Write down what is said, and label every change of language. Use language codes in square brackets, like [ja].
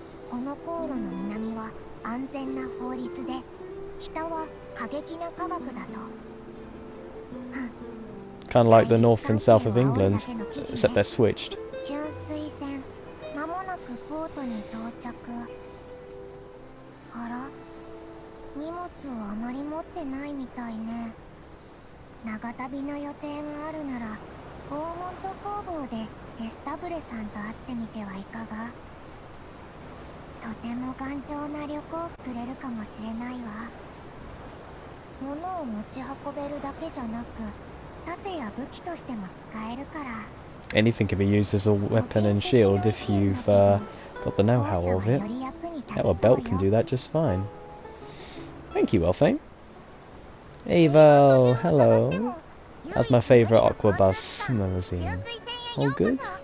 [ja] この航路の南は安全な法律で、北は過激な科学だと。 [en] Kind of like the north and south of England, except they're switched. [ja] 純水船、間もなくポートに到着。あら、荷物をあまり持ってないみたいね。長旅の予定があるなら、ゴーモント工房でエスタブレさんと会ってみてはいかが？とても頑丈な旅行をくれるかもしれないわ。物を持ち運べるだけじゃなく、盾や武器としても使えるから。 [en] Anything can be used as a weapon and shield if you've got the know-how of it. Hell, a belt can do that just fine. Thank you, Elfane. Evo, hello. That's my favourite aqua bus magazine. All good?